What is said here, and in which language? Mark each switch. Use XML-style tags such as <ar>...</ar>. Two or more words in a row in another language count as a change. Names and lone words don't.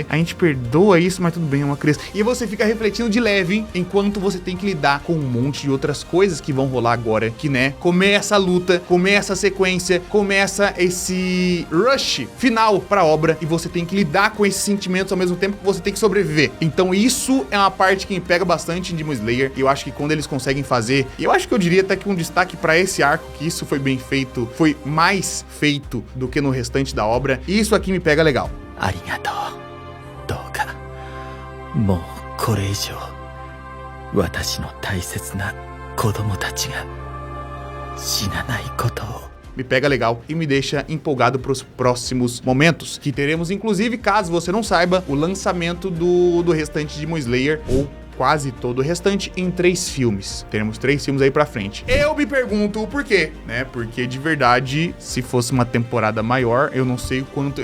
<pt>A gente perdoa isso, mas tudo bem, é uma criança. E você fica refletindo de leve, enquanto você tem que lidar com um monte de outras coisas que vão rolar agora, que, né, começa a luta, começa a sequência, começa esse rush final pra obra, e você tem que lidar com esses sentimentos ao mesmo tempo que você tem que sobreviver. Então isso é uma parte que me pega bastante em Demon Slayer, e eu acho que quando eles conseguem fazer, e eu acho que eu diria até que um destaque pra esse arco, que isso foi bem feito, foi mais feito do que no restante da obra, e isso aqui me pega legal.</pt> <ja>ありがとう。どうか. もうこれ以上私の大切な子供たちが死なないことを.</ja> <pt>Me pega legal e me deixa empolgado para os próximos momentos, que teremos, inclusive, caso você não saiba, o lançamento do restante de Demon Slayer, ou quase todo o restante, em 3 filmes. Teremos 3 filmes aí pra frente. Eu me pergunto o porquê, né? Porque, de verdade, se fosse uma temporada maior, eu não sei o quanto...</pt>